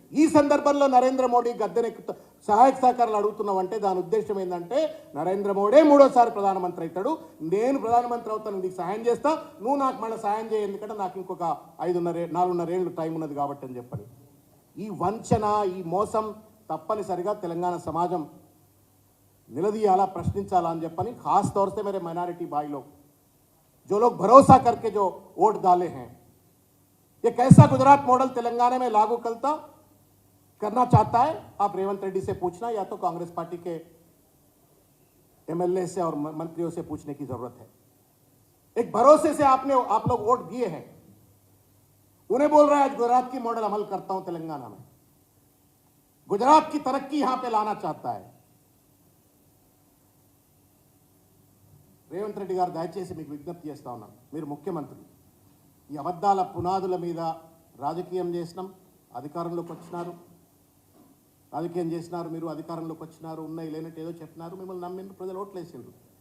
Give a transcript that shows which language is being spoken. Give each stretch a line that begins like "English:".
Telugu: ఈ సందర్భంలో నరేంద్ర మోడీ గద్దెనెక్కుతా సహాయక సహకారాలు అడుగుతున్నావంటే దాని ఉద్దేశం ఏంటంటే నరేంద్ర మోడీ 3వ ప్రధానమంత్రి అవుతాడు, నేను ప్రధానమంత్రి అవుతాను, నీకు సహాయం చేస్తా, నువ్వు నాకు మళ్ళీ సహాయం చేయ, ఎందుకంటే నాకు ఇంకొక 4.5 ఏళ్ళు టైం ఉన్నది కాబట్టి అని చెప్పని. ఈ వంచన, ఈ మోసం తప్పనిసరిగా తెలంగాణ సమాజం నిలదీయాలా, ప్రశ్నించాలా అని చెప్పని.
Hindi: खास तौर से मेरे माइनॉरिटी भाई लोग जो लोग भरोसा करके जो वोट डाले हैं, ये कैसा गुजरात मॉडल तेलंगाना में लागू करना चाहता है आप रेवंत रेड्डी से पूछना, या तो कांग्रेस पार्टी के एमएलए से और मंत्रियों से पूछने की जरूरत है. एक भरोसे से आप लोग वोट दिए हैं, उन्हें बोल रहा है आज गुजरात की मॉडल अमल करता हूं तेलंगाना में, गुजरात की तरक्की यहां पे लाना चाहता है.
Telugu: రేవంత్ రెడ్డి గారు దయచేసి మీకు విజ్ఞప్తి చేస్తా ఉన్నాను. మీరు ముఖ్యమంత్రి, ఈ అబద్ధాల పునాదుల మీద రాజకీయం చేసినాం, అధికారంలోకి వచ్చినారు, రాజకీయం చేసినారు, మీరు అధికారంలోకి వచ్చినారు, ఉన్నాయి లేనట్టు ఏదో చెప్పినారు, మిమ్మల్ని నమ్మిండ్రు, ప్రజలు ఓట్లేసిండ్రు.